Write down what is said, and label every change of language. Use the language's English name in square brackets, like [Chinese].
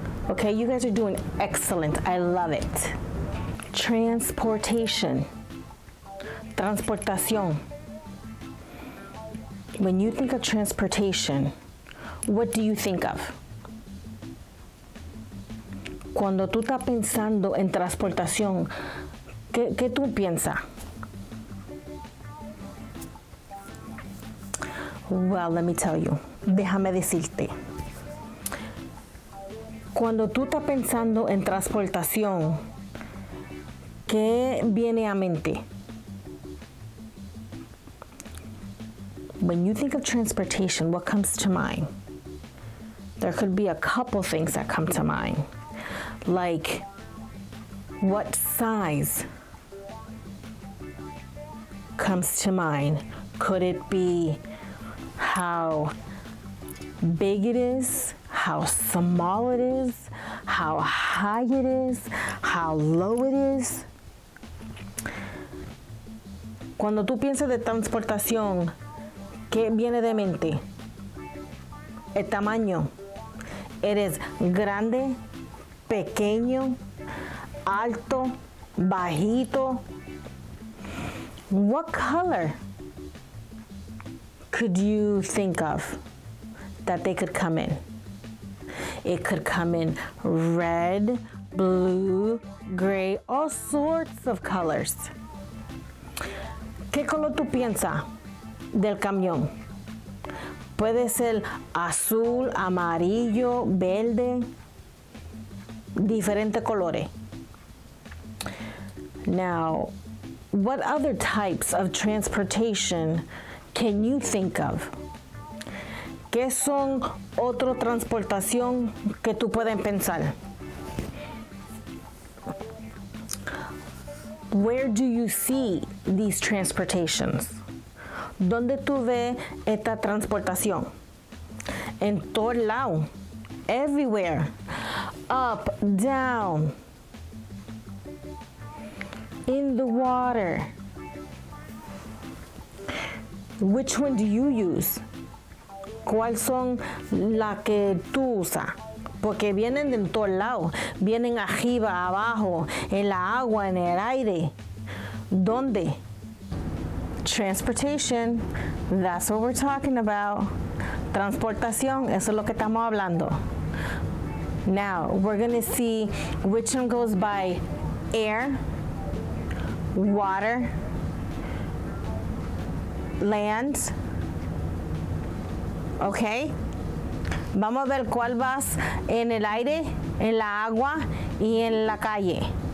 [English] Okay, you guys are doing excellent. I love it. Transportation. [Spanish] Transportación. [English] When you think of transportation, what do you think of? [Spanish] Cuando tú estás pensando en transportación, ¿qué tú piensas? [English] Well, let me tell you. [Spanish] Déjame decirte. Cuando tú estás pensando en transportación, ¿qué viene a mente? [English] When you think of transportation, what comes to mind? There could be a couple things that come to mind. Like, what size comes to mind? Could it be how big it is, how small it is, how high it is, how low it is? [Spanish] Cuando tú piensas de transportación, ¿qué viene de mente? El tamaño. ¿Eres grande, pequeño, alto, bajito. [English] What color could you think of that they could come in? It could come in red, blue, gray, all sorts of colors. [Spanish] ¿Qué color tú piensas del camión? Puede ser azul, amarillo, verde, diferentes colores. [English] Now, what other types of transportation can you think of? [Spanish] ¿Qué son otra transportación que tú puedes pensar? [English] Where do you see these transportations? [Spanish] ¿Dónde tú ves esta transportación? En todo lado. [English] Everywhere. Up, down. In the water. Which one do you use? [Spanish] ¿Cuáles son las que tú usas? Porque vienen de todos lados. Vienen arriba, abajo, en la agua, en el aire. ¿Dónde? Transportation. [English] That's what we're talking about. [Spanish] Transportación. Eso es lo que estamos hablando. [English] Now, we're going to see which one goes by air, water, land. Okay? [Spanish] Vamos a ver cuál vas en el aire, en la agua y en la calle.